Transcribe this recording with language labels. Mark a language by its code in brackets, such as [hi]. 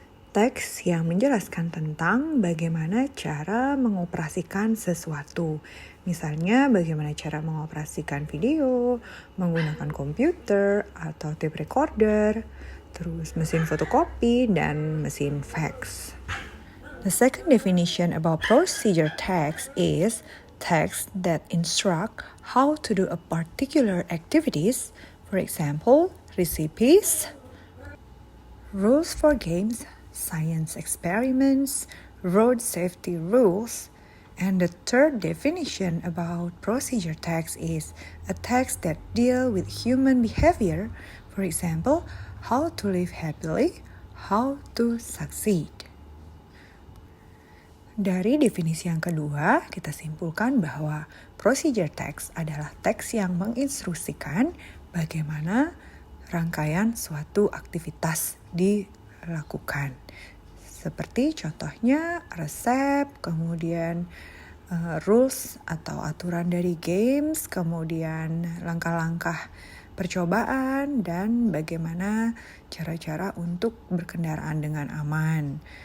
[id] Teks yang menjelaskan tentang bagaimana cara mengoperasikan sesuatu. Misalnya bagaimana cara mengoperasikan video, menggunakan komputer atau tape recorder, terus mesin fotokopi dan mesin fax. [en] The second definition about procedure text is text that instruct how to do a particular activities, for example, recipes, rules for games, science experiments, road safety rules. And the third definition about procedure text is a text that deal with human behavior, for example, how to live happily, how to succeed. [id] Dari definisi yang kedua, kita simpulkan bahwa procedure text adalah teks yang menginstruksikan bagaimana rangkaian suatu aktivitas dilakukan. Seperti contohnya resep, kemudian rules atau aturan dari games, kemudian langkah-langkah percobaan, dan bagaimana cara-cara untuk berkendaraan dengan aman.